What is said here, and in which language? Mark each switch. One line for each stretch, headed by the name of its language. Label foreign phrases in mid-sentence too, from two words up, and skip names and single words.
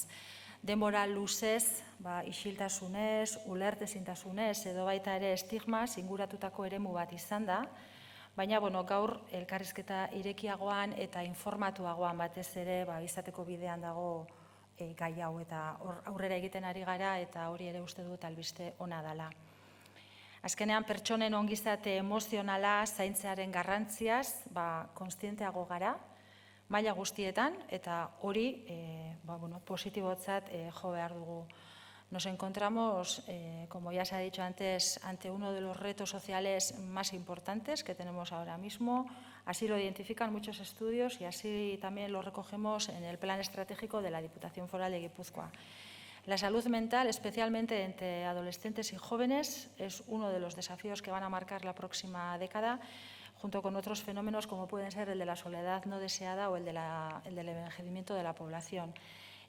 Basque: Denbora luzez, isiltasunez, ulertezintasunez, edo baita ere estigmaz inguratutako eremu bat izan da, baina gaur elkarrizketa irekiagoan eta informatuagoan batez ere izateko bidean dago gai hau eta aurrera egiten ari gara eta hori ere uste dut albiste ona dela. Azkenean pertsonen ongizate emozionala zaintzearen garrantziaz kontzienteago gara, maila guztietan eta hori positibotzat jo behar dugu.
Spanish: Nos encontramos, como ya se ha dicho antes, ante uno de los retos sociales más importantes que tenemos ahora mismo. Así lo identifican muchos estudios y así también lo recogemos en el Plan Estratégico de la Diputación Foral de Guipúzcoa. La salud mental, especialmente entre adolescentes y jóvenes, es uno de los desafíos que van a marcar la próxima década, junto con otros fenómenos como pueden ser el de la soledad no deseada o el del envejecimiento de la población.